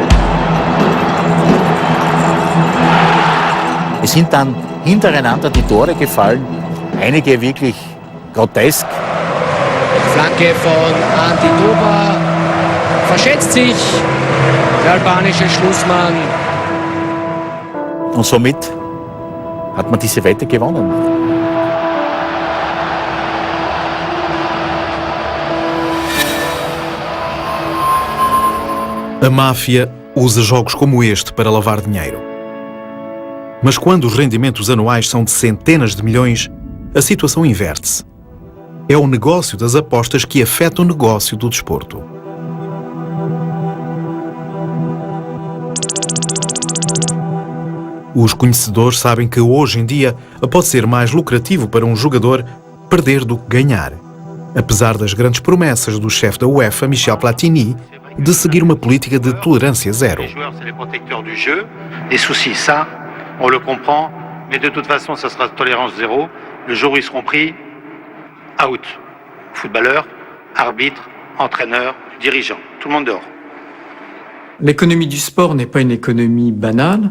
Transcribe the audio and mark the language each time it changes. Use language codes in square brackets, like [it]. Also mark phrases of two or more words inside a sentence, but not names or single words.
[de] Es sind dann hintereinander die Tore gefallen, einige wirklich grotesk. Flanke von Antidova, verschätzt sich der albanische Schlussmann. Und somit hat man diese Wette gewonnen. [pt] A máfia usa jogos como este para lavar dinheiro. Mas quando os rendimentos anuais são de centenas de milhões, a situação inverte-se. É o negócio das apostas que afeta o negócio do desporto. Os conhecedores sabem que hoje em dia pode ser mais lucrativo para um jogador perder do que ganhar, apesar das grandes promessas do chefe da UEFA, Michel Platini, de seguir uma política de tolerância zero. [fr] Les joueurs, c'est les protecteurs du jeu. Des soucis, ça, on le comprend, mais de toute façon, ça sera tolérance zéro. Le jour où ils seront pris, out. Footballeur, arbitre, entraîneur, dirigeant, tout le monde dehors. L'économie du sport n'est pas une économie banale.